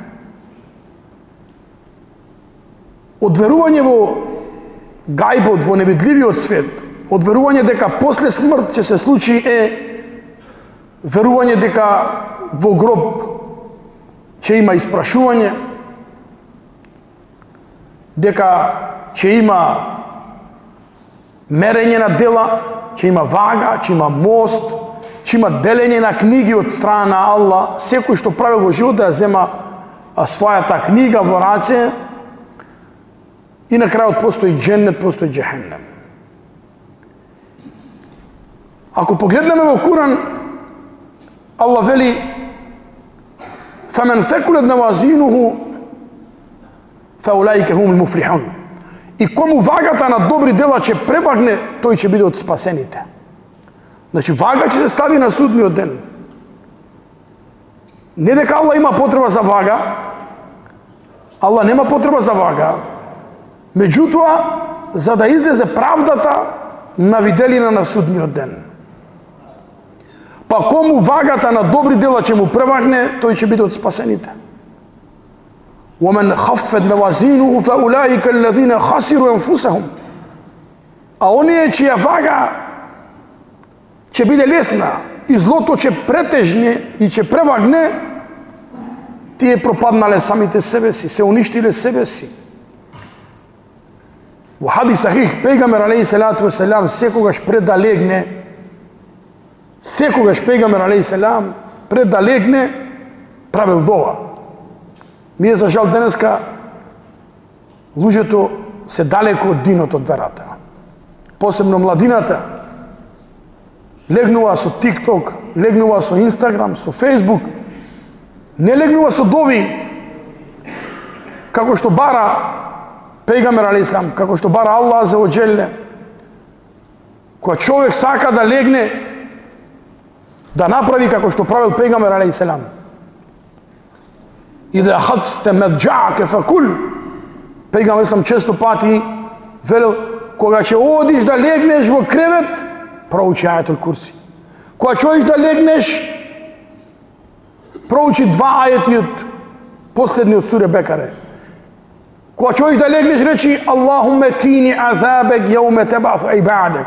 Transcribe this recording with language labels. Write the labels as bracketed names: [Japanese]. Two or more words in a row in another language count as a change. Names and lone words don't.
[Macedonian] Од верување во гајбот, во невидливиот свет, од верување дека после смрт ќе се случи верување дека во гроб ќе има испрашување, дека ќе има мерење на дела, ќе има вага, ќе има мост, ќе има делење на книги од страна на Аллах. Секој што правил во живот да ја зема својата книга во раце. И на крајот постои џеннет, постои џехеннем. Ако погледнеме во Куран, Аллах вели: [Arabic] فَمَنْ ثَقُلَتْ مَوَازِينُهُ فَأُولَئِكَ هُمُ الْمُفْلِحُونَ. [Macedonian] И кому вагата на добри дела ќе превагне, тој ќе биде од спасените. Значи, вага ќе се стави на судниот ден. Не дека Аллах има потреба за вага, Аллах нема потреба за вага, меѓутоа, за да излезе правдата на виделина на судниот ден. Па кому вагата на добри дела ќе му превагне, тој ќе биде од спасените. [Arabic] وَمَنْ خَفَّتْ مَوَازِينُهُ فَأُولَئِكَ الَّذِينَ خَسِرُوا أَنفُسَهُمْ. [Macedonian] А оние чија вага ќе биде лесна и злото ќе претежне и ќе превагне, тие пропаднале самите себе си, се уништиле себе си. Во [Arabic] حديث صحيح, [Macedonian] пејгамбер [Arabic] عليه الصلاة والسلام [Macedonian] секогаш пред да легне, пејгамбер [Arabic] عليه السلام [Macedonian] пред да легне правил дова. Ние, за жал, денеска луѓето се далеко од динот, од верата. Посебно младината легнува со TikTok, легнува со Instagram, со Facebook, не легнува со дови, како што бара пејгамбер [Arabic] عليه السلام, [Macedonian] како што бара [Arabic] الله عز وجل. [Macedonian] Кога човек сака да легне, да направи како што правил пејгамбер [Arabic] عليه السلام. إذا أخذت مضجعك فكل. [Macedonian] Пејгамбер сам често пати велел, кога ќе одиш да легнеш во кревет, проучи [Arabic] آية الكرسي. [Macedonian] Кога ќе одиш да легнеш, проучи 2 ајети од последниот суре Бекаре. Кога ќе одиш да легнеш, речи [Arabic] اللهم قني عذابك يوم تبعث عبادك.